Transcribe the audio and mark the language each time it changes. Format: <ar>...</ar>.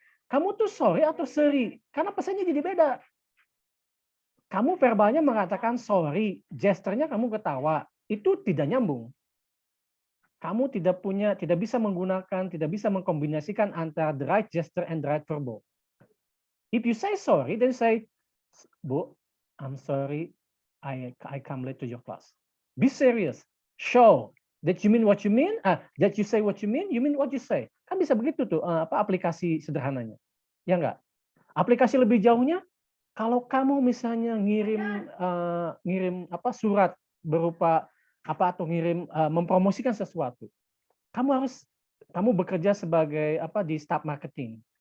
<id>Kamu tuh sorry atau sorry? Karena pesannya jadi beda. Kamu verbalnya mengatakan sorry, gesturnya kamu ketawa, itu tidak nyambung. Kamu tidak bisa menggunakan, tidak bisa mengkombinasikan antara</id> <en>the right gesture and the right verbal. If you say sorry, then say, Bu, I'm sorry, I come late to your class. Be serious. Show that you mean what you mean, that you say what you mean what you say.</en> <id>Kan bisa begitu tuh aplikasi sederhananya. Ya enggak? Aplikasi lebih jauhnya, kalau kamu misalnya ngirim surat berupa atau ngirim mempromosikan sesuatu. Kamu bekerja sebagai di staff marketing.</id>